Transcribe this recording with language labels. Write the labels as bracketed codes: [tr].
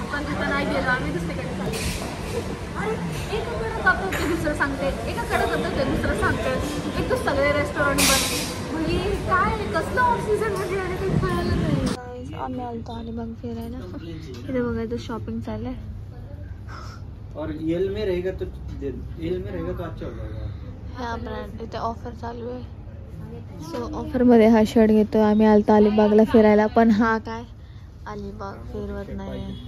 [mr] पण तिथं नाही गेलो आम्ही, दुसरीकडे चाललो. अरे एकाकडे जातो ते दुसरं सांगते, एकाकडे जातो ते दुसरं सांगतं. एक तर सगळे रेस्टॉरंट बंद. म्हणजे काय कसलं ऑक्सिजन मध्ये आणि काही कळालं नाही. आम्ही आलतो अलिबाग फिरायला. इथे बघायचं शॉपिंग चाललंय. [hi] और येल में रहेगा तो अच्छा होगा. [mr] ह्या ब्रँड इथे ऑफर चालू आहे. सो ऑफरमध्ये हा शर्ट घेतो. आम्ही आलतो अलिबागला फिरायला, पण हा काय अलिबाग फिरवत नाही.